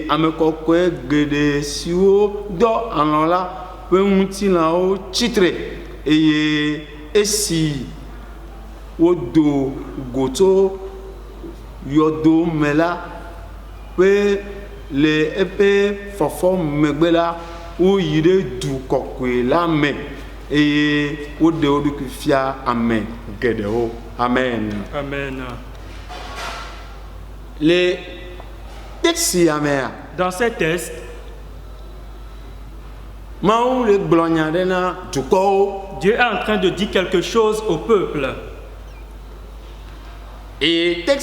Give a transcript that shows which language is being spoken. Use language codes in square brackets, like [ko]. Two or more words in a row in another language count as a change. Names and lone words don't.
[ee] amekɔkɔe geɖe siwo dɔ alɔ la ƒe ŋutilãwo tsitre eye esi wodo goto yɔdo me la ƒe le eƒe fɔfɔ megbe la woyi ɖe du kɔkɔe la me eye woɖe wo ɖokui fia ame geɖewo. Amen. Amen. [fr] Dans ces textes, Dieu est en train de dire quelque chose au peuple. Et